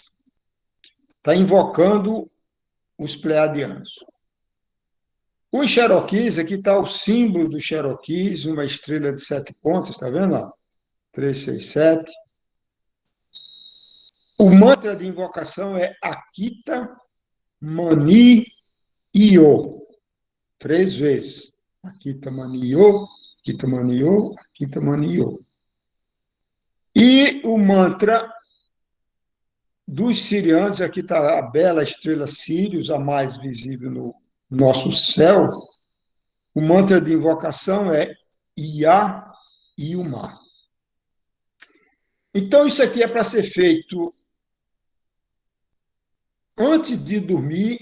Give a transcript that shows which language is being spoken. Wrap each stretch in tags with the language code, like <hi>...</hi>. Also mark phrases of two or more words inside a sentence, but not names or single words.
<pt>Está invocando os Pleiadianos. Os Cherokees, aqui está o símbolo dos Cherokees, uma estrela de 7 pontas, está vendo? 3, 6, 7. O mantra de invocação é Akita Mani Io. 3 vezes. Akita Mani Io, Akita Mani Io, Akita Mani Io. E o mantra dos sirianos, aqui está a bela estrela Sírius, a mais visível no nosso céu. O mantra de invocação é Ia Iuma. Então, isso aqui é para ser feito antes de dormir.</pt>